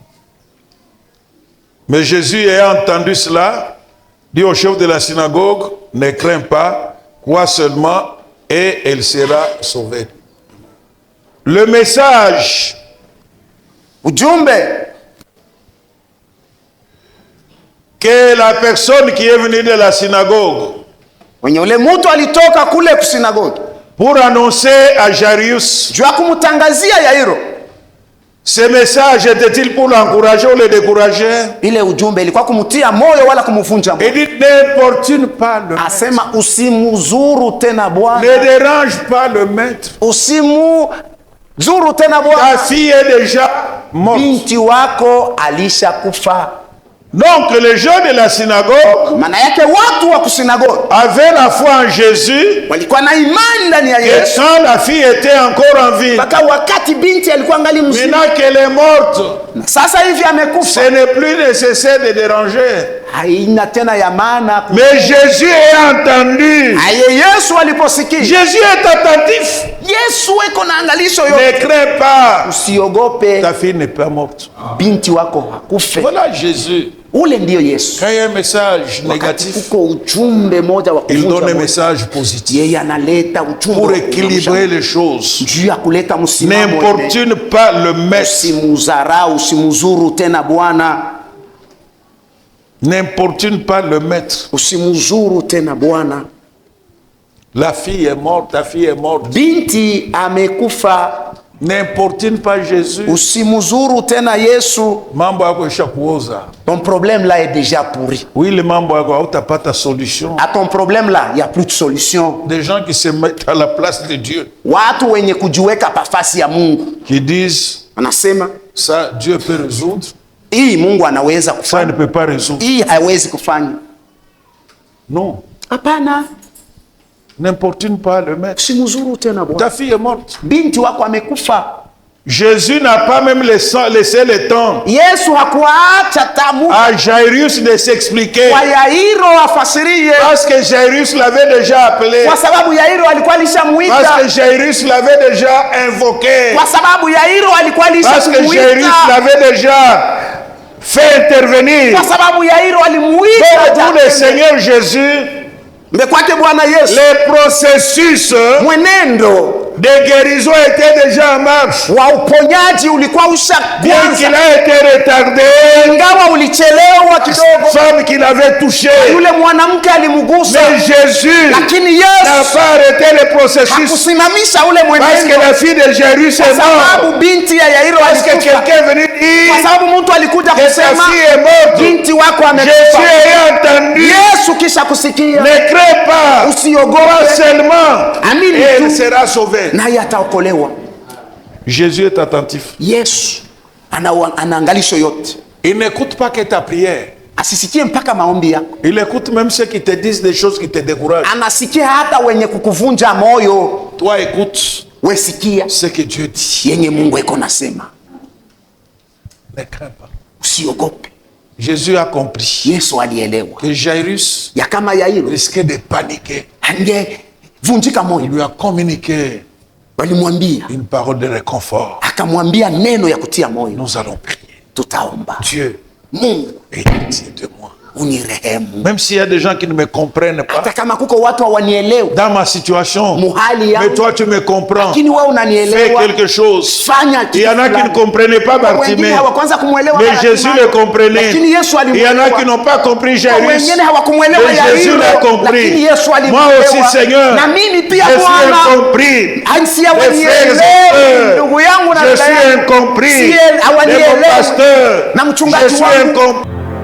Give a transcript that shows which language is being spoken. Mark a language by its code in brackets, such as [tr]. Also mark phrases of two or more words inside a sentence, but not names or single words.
[fr] Mais Jésus ayant entendu cela, dit au chef de la synagogue, ne crains pas, crois seulement et elle sera sauvée. Le message, [sw] ujumbe, [fr] que la personne qui est venue de la synagogue [sw] wenye ule mtu alitoka kule kusinagogi [fr] pour annoncer à Jairus, [sw] juu ya kumtangazia Yairo. [fr] ce message était-il pour l'encourager ou le décourager? [sw] Ile ujumbe ilikuwa kumtia moyo wala kumvunja moyo. [fr] Il dit, n'importune pas le maître. [sw] Asema usimuzuru tena Bwana. [fr] Ne dérange pas le maître. [sw] Usimuzuru tena Bwana. [fr] Ta fille est déjà morte. [sw] Binti wako alishakufa. [fr] Donc les gens de la synagogue [sw] maana yake watu wa kusinagogi [fr] avaient la foi en Jésus, [sw] walikuwa na imani ndani ya [fr] et [sw] Yesu. [fr] quand la fille était encore en vie, [sw] Mpaka wakati binti alikuwa ngali mzima. [fr] maintenant qu'elle est morte, [sw] Sasa hivi amekufa. [fr] ce n'est plus nécessaire de déranger. [sw] Haina tena ya maana. [fr] Mais Jésus a entendu. [sw] Aye Yesu aliposikia. [fr] Jésus est attentif. [sw] Yesu eko na angalisho yote. [fr] Ne crains pas. [sw] Usiogope. [fr] Ta fille n'est pas morte. [sw] Binti wako hakufe. [fr] Voilà Jésus. [sw] Ule ndio Yesu. [fr] Quand il y a un message négatif, [sw] Uko ujumbe moja wa [fr] il donne un message positif [sw] yeye analeta ujumbe [fr] pour équilibrer les choses. [sw] juu ya kuleta msimamo. [fr] N'importune pas le maître. [sw] Usimudharau, usimuzuru tena Bwana. [fr] N'importune pas le maître. [sw] Usimuzuru tena Bwana. [fr] La fille est morte, ta fille est morte. [sw] Binti amekufa. [fr] N'importune pas Jésus. [sw] Usimuzuru tena Yesu. Mambo yako ishakuoza. [fr] Ton problème là est déjà pourri. Oui, le [sw] mambo yako hautapata solution. [fr] À ton problème là, il y a plus de solution. Des gens qui se mettent à la place de Dieu, [sw] Watu wenye kujiweka pafasi ya Mungu [fr] qui disent [sw] anasema [fr] ça Dieu peut résoudre, [sw] hii Mungu anaweza [fr] ça ne [sw] kufanya, [fr] peut pas résoudre. [sw] hii haiwezi kufanya. [fr] Non, [sw] Hapana, [fr] n'importune pas le maître. [sw] usimuzuru tena Bwana. [fr] Ta fille est morte. [sw] Binti wako amekufa. [fr] Jésus n'a pas même laissé le temps [sw] Yesu hakuacha tamu [fr] à Jairus de s'expliquer, [sw] kwa Yairo afasirie, [fr] parce que Jairus l'avait déjà appelé, [sw] kwa sababu Yairo alikuwa [fr] parce que [sw] alishamuita, [fr] Jairus l'avait déjà invoqué, [sw] kwa sababu Yairo alikuwa [fr] parce que Jairus [sw] alishamuita, [fr] l'avait déjà fait intervenir. [sw] kwa sababu Yairo [fr] Donc [sw] alimuita. [fr] pour le Seigneur Jésus, [sw] Mbekwake Bwana Yesu, [fr] le processus [sw] mwenendo [fr] de guérison était déjà en marche. [sw] wa uponyaji ulikuwa [fr] Bien [sw] ushaanza, [fr] qu'il a été retardé, [sw] ingawa ulichelewa kidogo. [fr] femme qu'il avait touchée, [sw] Yule mwanamke alimgusa, [fr] mais Jésus [sw] lakini [fr] n'a [sw] Yesu [fr] pas arrêté le processus, [sw] hakusimamisha ule [fr] parce que [sw] mwenendo, [fr] la fille de Jairus est [sw] kwa [fr] morte, [sw] sababu binti ya Yairo [fr] parce que [sw] alikufa, [fr] quelqu'un est venu [sw] kwa [fr] dire [sw] sababu mtu alikuja [fr] que sa [sw] kusema [fr] fille est morte. [sw] binti wako [fr] Jésus [sw] amekufa. [fr] ayant entendu, [sw] Yesu kisha kusikia, [fr] ne crains pas, [sw] usiogope, [fr] crois seulement, [sw] amini [fr] et elle [sw] tu, [fr] sera sauvée. [sw] naye ataokolewa. [fr] Jésus est attentif. [sw] Yesu ana angalisho yote, [fr] Il n'écoute pas que ta prière. [sw] asisikie mpaka maombi yako, [fr] Il écoute même ceux qui te disent des choses qui te découragent. [sw] anasikia hata wenye kukuvunja moyo. [fr] Toi, écoute [sw] We sikia [fr] ce que Dieu dit. [sw] yenye Mungu eko nasema, [fr] Ne crains pas. [sw] usiogope. [fr] Jésus a compris [sw] Yesu alielewa [fr] que Jairus [sw] ya kama Yairo [fr] risquait de paniquer. [sw] angevunjika [fr] Il [sw] moyo. [fr] lui a communiqué [sw] Walimwambia, [fr] une parole de réconfort. [sw] akamwambia neno ya kutia moyo, [fr] Nous allons prier. [sw] tutaomba. [fr] Dieu, [sw] Mungu [fr] aie pitié de moi. [sw] unirehemu. [fr] Même s'il y a des gens qui ne me comprennent pas [sw] Hata kama kuko watu hawanielewi [fr] dans ma situation, [sw] muhali [fr] mais [sw] yangu, [fr] toi tu me comprends. [sw] lakini wewe [fr] Fais [sw] unanielewa, [fr] quelque chose. [sw] fanya [fr] Il y en a qui ne comprenaient pas [sw] Wengine [fr] Bartimée, [sw] hawakwanza kumwelewa [fr] mais [sw] Bartimayo, [fr] Jésus le comprenait. [sw] lakini Yesu [fr] Il y en a [sw] alimuelewa. [fr] qui n'ont pas compris Jairus, [sw] Wengine hawakumwelewa [fr] mais Jésus [sw] Yairo, [fr] l'a [sw] lakini [fr] compris. [sw] Yesu [fr] Moi [sw] alimuelewa. [fr] aussi, Seigneur, [sw] Na mimi [fr] je [sw] pia [fr] suis [sw] Bwana, [fr] incompris. [sw] ansi [fr] Mes frères et [sw] hawanielewi [fr] sœurs, [sw] ndugu yangu na [fr] je [sw] dada [fr] suis [sw] yangu, [fr] incompris. [sw] si [fr] De mon [sw] hawanielewi [fr] pasteur, [sw] na [fr] je [sw] mchungaji [fr] suis [sw] wangu. [fr] incompris.